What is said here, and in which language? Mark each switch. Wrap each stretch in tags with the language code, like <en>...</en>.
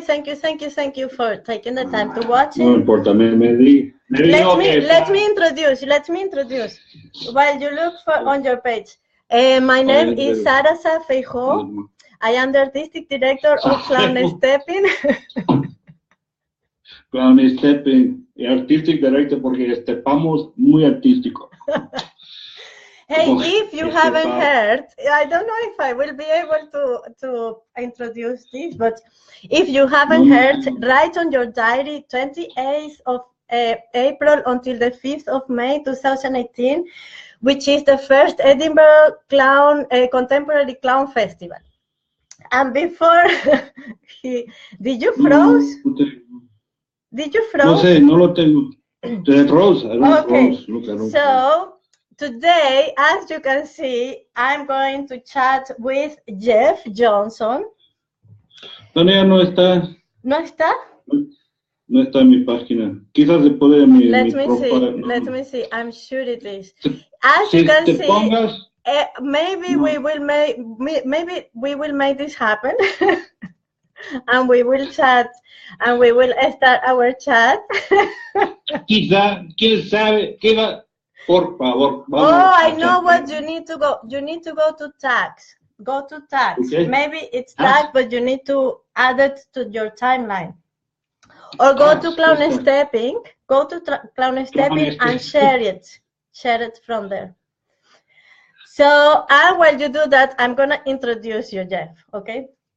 <en>Thank you for taking the time to watch it.</en> <es>No importa,</es> <en>Let me introduce. While you look on your page. My name is Saras Feijóo. I am the artistic director of Clown-Stepping.</en> <es>Clown-Stepping,</es> <en>artistic director</en> <es>porque estepamos muy artístico.</es> <en>Hey, if you haven't heard, I don't know if I will be able to introduce this, but if you haven't heard, write on your diary 28th of April until the 5th of May 2018, which is the first Edinburgh Contemporary Clown Festival. And before, did you froze?</en> <es>No sé, no lo tengo. Froze.</es> <en>Okay. So today, as you can see, I'm going to chat with Jeff Johson.</en> <es>Todavía no está. ¿No está? No está en mi página. Quizás se puede en mi</es> <en>Let me see. I'm sure it is. As you can see, maybe we will make this happen. And we will chat, and we will start our chat.</en> <es>Quizá, quién sabe, por favor.</es> <en>I know what you need to go. You need to go to tags. Go to tags. Okay. Maybe it's tag, but you need to add it to your timeline. Or go to Clown-Stepping. Go to Clown-Stepping and share it. Share it from there. So, and while you do that, I'm gonna introduce you, Jeff. Okay.</en>